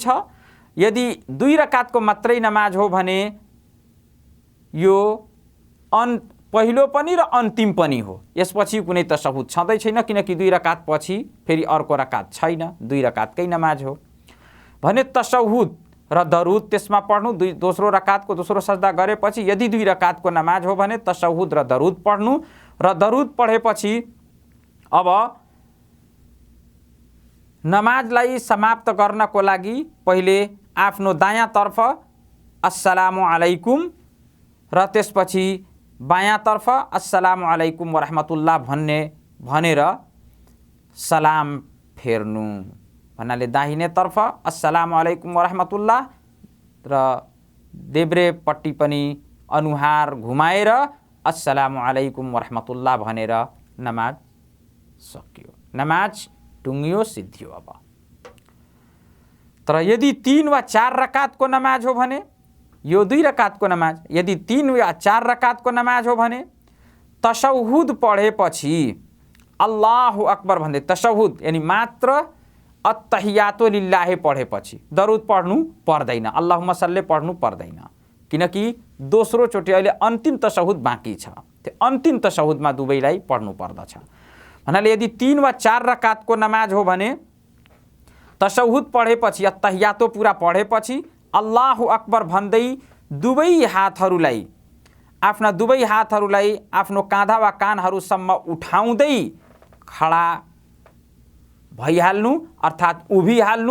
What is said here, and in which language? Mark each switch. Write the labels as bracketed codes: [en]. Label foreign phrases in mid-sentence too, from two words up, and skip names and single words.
[ne] यदि 2 रकातको मात्रै नमाज हो भने यो पहिलो पनि र अन्तिम पनि हो, यसपछि कुनै तशहुद छँदै छैन, किनकि 2 रकात पछि फेरि अर्को रकात छैन, 2 रकातकै नमाज हो भने तशहुद र दरुद त्यसमा पढ्नु। दोस्रो रकातको दोस्रो सजदा गरेपछि यदि 2 रकातको नमाज हो भने तशहुद र दरुद पढ्नु र दरुद पढेपछि अब नमाजलाई समाप्त गर्नको लागि पहिले आफ्नो दायाँतर्फ [ar] السلام عليكم [ne] र त्यसपछि बायाँतर्फ [ar] السلام عليكم ورحمة الله [ne] भनेर सलाम फेर्नु। भन्नाले दाहिनेतर्फ [ar] السلام عليكم ورحمة الله [ne] र देब्रेपट्टि पनि अनुहार घुमाएर [ar] السلام عليكم ورحمة الله [ne] भनेर नमाज सकियो, नमाज टुङ्गियो, सिद्धियो। अब तर यदि 3 वा 4 रकातको नमाज हो भने यो 2 रकातको नमाज, यदि 3 वा 4 रकातको नमाज हो भने तशहुद पढेपछि [ar] الله أكبر [ne] भन्दै तशहुद यानी मात्र [ar] التحيات لله [ne] पढेपछि दरुद पढ्नु पर्दैन, [ar] اللهم صل [ne] पढ्नु पर्दैन, किनकि दोस्रो चोटि अहिले अन्तिम तशहुद बाँकी छ। त्यो अन्तिम तशहुदमा दुवैलाई पढ्नु पर्दछ। भन्नाले यदि 3 वा 4 रकातको नमाज हो भने तशहुद पढेपछि अत्तहियातो पुरा पढेपछि [ar] الله أكبر [ne] भन्दै आफ्ना दुवै हातहरूलाई आफ्नो काँधा वा कानहरूसम्म उठाउँदै खडा भइहाल्नु अर्थात् उभिहाल्नु।